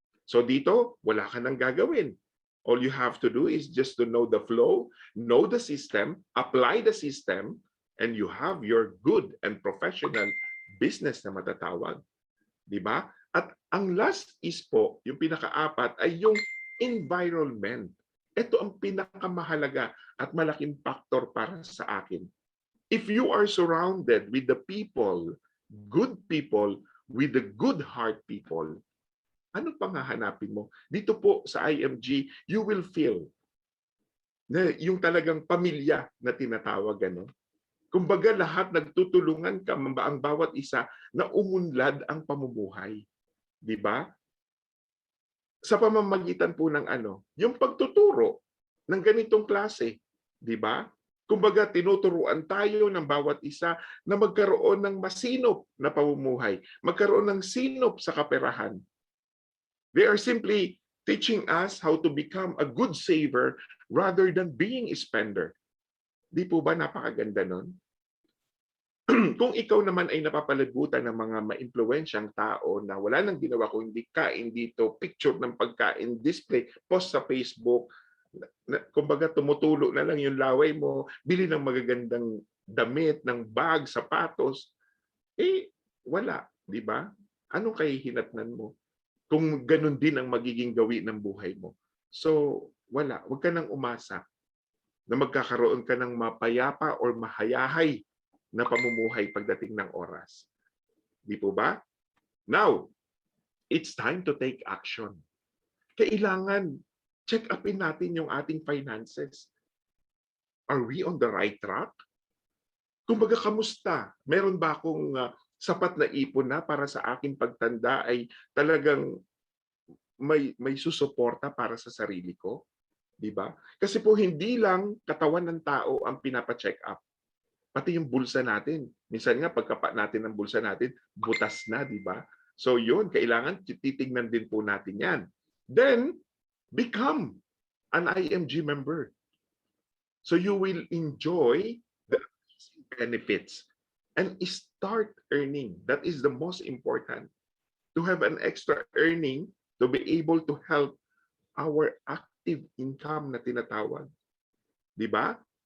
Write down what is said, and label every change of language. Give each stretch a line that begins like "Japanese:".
Filipino: So dito, wala ka nang gagawin.
English: All you have to do is just to know the flow, know the system, apply the system, and you have your good and professional business
Filipino: na matatawag. Di ba? At ang last is po, yung pinaka-apat ay yung environment. Ito ang pinakamahalaga at malaking factor para sa akin.
English: If you are surrounded with the people, good people, with the good heart people,
Filipino: ano pang hahanapin mo? Dito po sa IMG,
English: you will feel
Filipino: na yung talagang pamilya na tinatawag. Ano? Kumbaga lahat nagtutulungan ka, ang bawat isa na umunlad ang pamumuhay. Di ba? Sa pamamagitan po ng yung pagtuturo ng ganitong klase, di ba? Kumbaga tinuturuan tayo ng bawat isa na magkaroon ng masinop na pamumuhay, magkaroon ng sinop sa kaperahan.
English: They are simply teaching us how to become a good saver rather than being a spender.
Filipino: Di po ba napakaganda nun? Kung ikaw naman ay napapalagutan ng mga maimpluwensyang tao na wala nang ginawa kung hindi kain dito, picture ng pagkain, display, post sa Facebook, kumbaga tumutulo na lang yung laway mo, bili ng magagandang damit, ng bag, sapatos, wala, di ba? Anong kahihinatnan mo? Kung ganun din ang magiging gawi ng buhay mo. So, wala. Huwag ka nang umasa na magkakaroon ka ng mapayapa or mahayahay na pamumuhay pagdating ng oras. Di po ba?
English: Now, it's time to take action.
Filipino: Kailangan check upin natin yung ating finances.
English: Are we on the right track?
Filipino: Kumbaga, kamusta? Meron ba akong sapat na ipon na para sa aking pagtanda ay talagang may susuporta para sa sarili ko? Di ba? Kasi po hindi lang katawan ng tao ang pinapa-check up. Pati yung bulsa natin. Minsan nga, pagkapa natin ng bulsa natin, butas na, di ba? So yun, kailangan titignan din po natin yan.
English: Then, become an IMG member. So you will enjoy the benefits and start earning. That is the most important. To have an extra earning to be able to help our active income
Filipino: na tinatawag. Di ba?